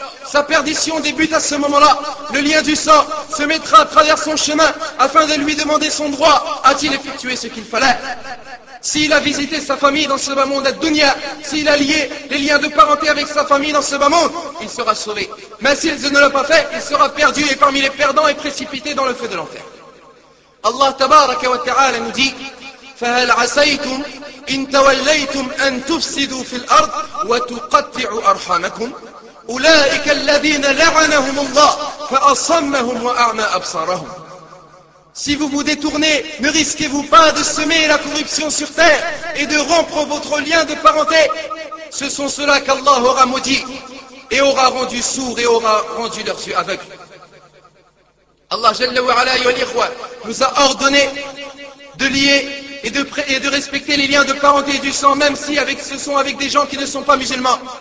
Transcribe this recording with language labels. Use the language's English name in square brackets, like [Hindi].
[French] Sa perdition débute à ce moment-là. Le lien du sang se mettra à travers son chemin afin de lui demander son droit. A-t-il effectué ce qu'il fallait? S'il a visité sa famille dans ce bas monde ad-dunya, s'il a lié les liens de parenté avec sa famille dans ce bas monde, il sera sauvé. Mais s'il ne l'a pas fait, il sera perdu et parmi les perdants est précipité dans le feu de l'enfer. Allah tabaraka wa ta'ala nous dit, [Arabic] فَهَلْ عَسَيْتُمْ إِن تَوَلَّيْتُمْ أَن تُفْسِدُوا فِي الْأَرْضِ وَتُقَطِّعُوا أَرْحَامَكُمْ أُولَٰئِكَ الَّذِينَ لَعَنَهُمُ اللَّهُ فَأَصَمَّهُمْ وَأَعْمَى أَبْصَارَهُمْ. [French] Si vous vous détournez, ne risquez-vous pas de semer la corruption sur terre et de rompre votre lien de parenté? Ce sont ceux-là qu'Allah aura maudit et aura rendu sourds et aura rendu leurs yeux aveugles. Allah Jalla wa Ala [Arabic] ayyuhal ikhwa [French] nous a ordonné de lier et de respecter les liens de parenté et du sang, même si ce sont avec des gens qui ne sont pas musulmans.